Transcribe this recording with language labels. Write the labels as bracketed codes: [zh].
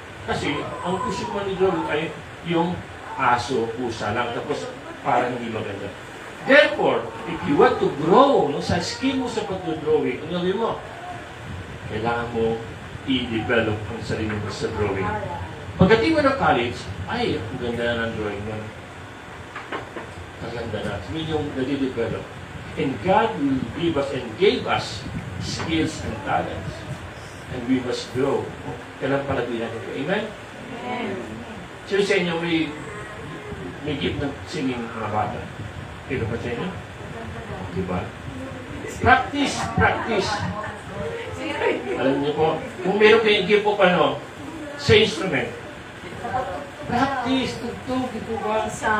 [tl] Kasi ang gusto mo ni drawing ay yung aso, pusa lang, tapos parang hindi maganda. [en] Therefore, if you want to grow sa skill mo sa pag-drawing, [tl] ang gawin mo? Kailangan mo i-develop ang sarili mo sa drawing. Pagdating mo ng college, ay, ang ganda na ng drawing mo. Ang ganda na. Sabihin yung nade-develop. [en] And God will give us and gave us skills and talents. And we must grow. [tl] Kailan palagay natin ito. Amen? Amen. Sino sa inyo may gift ng singing mga bata? Ito ba sa inyo? Diba? Practice, practice. Alam niyo po, kung meron kayong gift po sa instrument, practice, tugtog, ito ba?